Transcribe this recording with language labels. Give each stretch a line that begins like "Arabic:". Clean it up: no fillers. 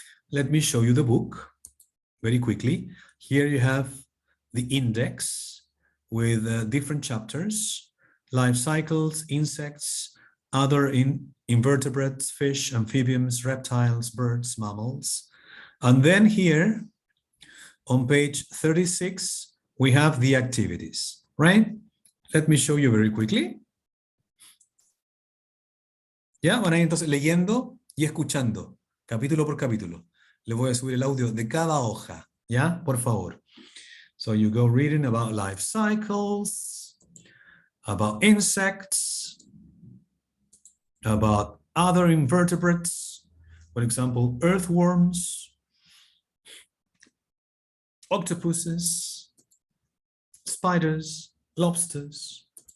English: Let me show you the book very quickly. Here you have the index with different chapters, life cycles, insects, other invertebrates, fish, amphibians, reptiles, birds, mammals. And then here on page 36, we have the activities, right? Let me show you very quickly.
Spanish: Ya, van a ir entonces leyendo y escuchando, capítulo por capítulo. Les voy a subir el audio de cada hoja, ¿ya? Por favor.
English: So you go reading about life cycles, about insects, about other invertebrates, for example, earthworms, octopuses, spiders, lobsters.